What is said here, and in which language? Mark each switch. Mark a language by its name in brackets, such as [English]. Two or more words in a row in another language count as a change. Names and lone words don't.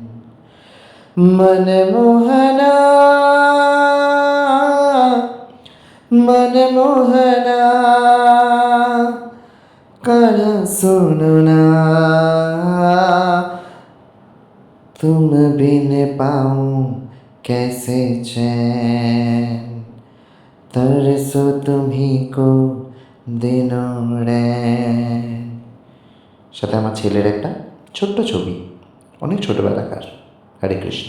[Hindi] मनमोहना मनमोहना कहा सुनो ना, तुम बिन पाऊँ कैसे चैन। तरसो तुम्ही को दिनों रैन। [Bangla] সাথে আমার ছেলের একটা ছোট্ট ছবি, অনেক ছোটবেলাকার। হরে কৃষ্ণ।